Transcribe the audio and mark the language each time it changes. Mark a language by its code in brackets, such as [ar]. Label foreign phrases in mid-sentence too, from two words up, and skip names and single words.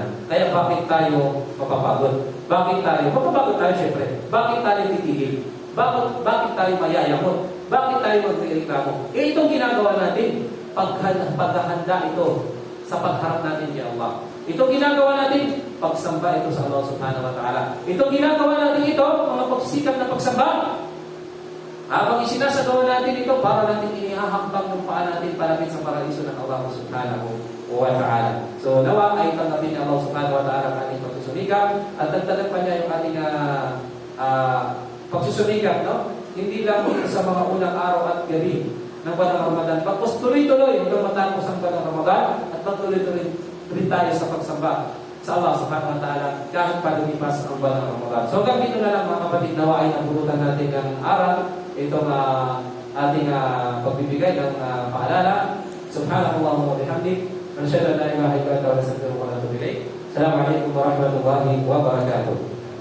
[tl] Kaya bakit tayo mapapagod? Bakit tayo? Mapapagod tayo syempre. Bakit tayo titigil? Bakit tayo mayayamot? Bakit tayo magreklamo? Itong ginagawa natin, paghahanda ito sa pagharap natin kay Allah. Itong ginagawa natin, pagsamba ito sa Allah [ar] سبحانه وتعالى. [tl] Itong ginagawa natin ito, mga pagsisikap na pagsamba, habang isinasagawa natin ito, para natin inihahambang ng paa natin palapit sa paraiso ng Allah [ar] سبحانه وتعالى. [tl] So, nawa ay tanggapin ng Allah [ar] سبحانه وتعالى [tl] ang ating pagsusumikap at tagtalag pa niya yung ating pagsusumikap, no? Hindi lang sa mga unang araw at gabi ng buwan ng Ramadan. Pagpos tuloy-tuloy hanggang matapos ang buwan ng Ramadan at pagtuloy-tuloy rin tayo sa pagsamba sa Allah [ar] سبحانه وتعالى [tl] kahit pa lumipas ang buwan ng Ramadan. So hanggang dito na lang mga kapatid, nawa ay naburutan natin ng aral itong ating pagbibigay ng paalala. [ar] سبحان الله وبحمدك نشهد أن لا إله إلا أنت ونستغفرك ونتوب إليك. السلام عليكم ورحمة الله وبركاته.